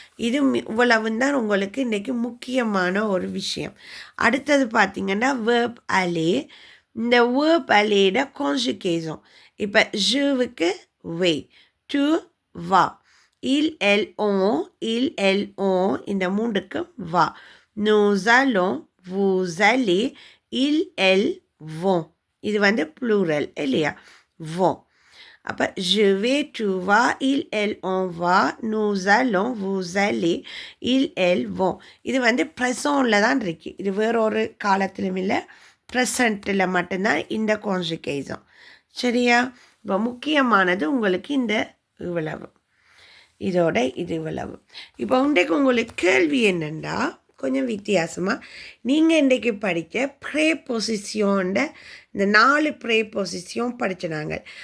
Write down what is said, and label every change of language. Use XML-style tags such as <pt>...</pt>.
<ta>இது இவ்வளவு தான் உங்களுக்கு இன்றைக்கி முக்கியமான ஒரு விஷயம். அடுத்தது பார்த்திங்கன்னா வேர்ப் அலே. இந்த வேர்ப் அலேட கான்ஜுகேஷன். இப்போ ஜுவுக்கு வே, டு வா, இல் எல் ஓ இந்த மூன்றுக்கும் வா.</ta> <fr>nous allons, vous allez, il elle vont.</fr> <ta>இது வந்து ப்ளூரல் இல்லையா? vont. அப்போ</ta> <fr>je vais, tu vas, il elle on va, nous allons, vous allez, il elle vont.</fr> <ta>இது வந்து ப்ரெசண்டில் தான் இருக்கு. இது வேறொரு காலத்திலும் இல்லை, ப்ரெசண்ட்டில் மட்டும்தான் இந்த கான்ஜுகேஷன். சரியா? இப்போ முக்கியமானது உங்களுக்கு இந்த இவ்வளவு, இதோட இது இவ்வளவு. இப்போ இன்றைக்கு உங்களுக்கு கேள்வி என்னென்னா கொஞ்சம் வித்தியாசமாக, நீங்கள் இன்றைக்கு படித்த ப்ரேபொசிஷனோட இந்த 4 ப்ரேபொசிஷன் படிச்சினாங்க.</ta>